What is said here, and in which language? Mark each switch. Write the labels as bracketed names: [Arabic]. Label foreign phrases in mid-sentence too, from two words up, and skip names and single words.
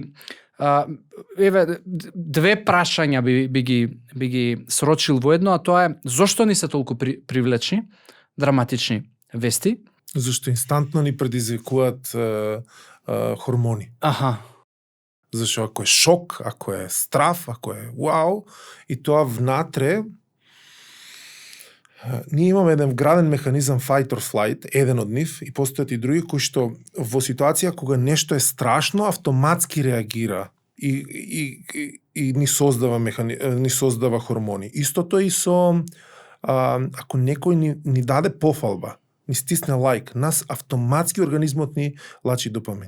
[Macedonian] И Еве две прашања би ги срочил во едно, а тоа е зошто ни се толку привлечни драматични вести? Зашто инстантно ни предизвикуваат хормони. Аха. Зашто ако е шок, ако е страф, ако е вау, и тоа внатре, ние имаме еден вграден механизам [English] fight or flight, [Macedonian] еден од нив, и постојат и други кои што во ситуација кога нешто е страшно, автоматски реагира и ни создава хормони. Истото и со ако некој ни даде пофалба, ни стисне лайк, нас автоматски организмот ни лачи допамин.